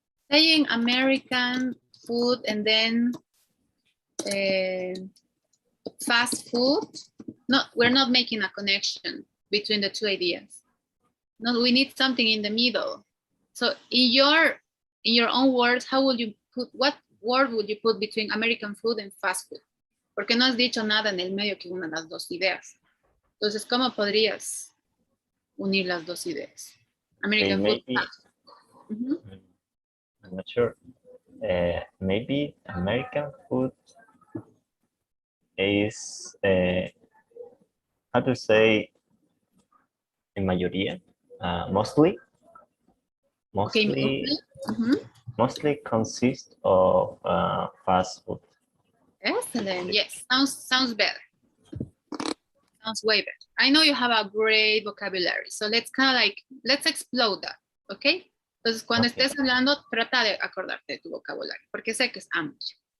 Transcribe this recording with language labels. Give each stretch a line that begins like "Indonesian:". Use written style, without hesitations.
English: Saying American food and then fast food. No, we're not making a connection between the two ideas. No, we need something in the middle. So in your own words, how would you put, what word would you put between American food and fast food?
Spanish: Porque no has dicho nada en el medio que una de las dos ideas. Entonces, ¿cómo podrías unir las dos ideas?
English: American food, Maybe, fast food. I'm not sure. Maybe American food is how to say
Spanish: en mayoría,
English: mostly Okay, mostly consists of fast food. Excellent. Yes, sounds better. Sounds way better. I know you have a great vocabulary, so let's kind of like let's explode that. Okay.
Spanish: Entonces, cuando
English: Okay.
Spanish: estés hablando, trata de acordarte de tu vocabulario, porque sé que es amplio.